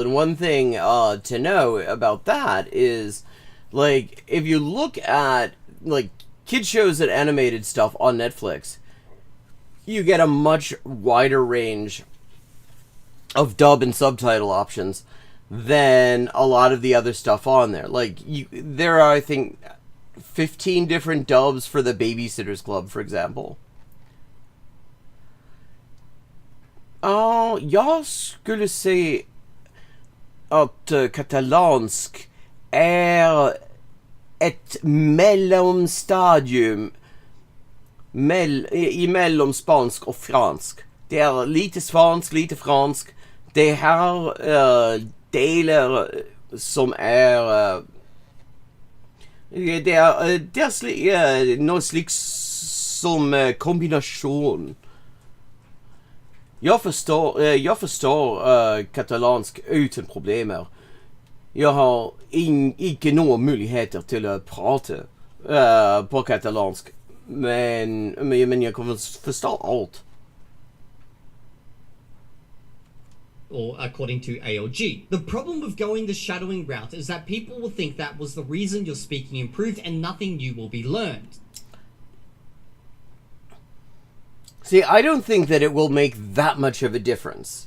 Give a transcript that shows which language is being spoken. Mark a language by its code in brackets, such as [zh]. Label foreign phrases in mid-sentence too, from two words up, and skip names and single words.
[en] And one thing to know about that is, like, if you look at, like, kid shows and animated stuff on Netflix, you get a much wider range of dub and subtitle options than a lot of the other stuff on there. Like, there are, I think, 15 different dubs for the Babysitters Club, for example. [sv] Ja, jag skulle säga att katalansk är ett mellomstadium mellan spansk och fransk. [no] Det er lite fransk. Det har deler som er det er noe slik som kombinasjon. Jeg forstår katalansk uten problemer. Jeg har ikke noen muligheter til å prate på katalansk, men jeg kan forstå alt. [en] Or according to ALG. The problem with going the shadowing route is that people will think that was the reason your speaking improved and nothing new will be learned. See, I don't think that it will make that much of a difference.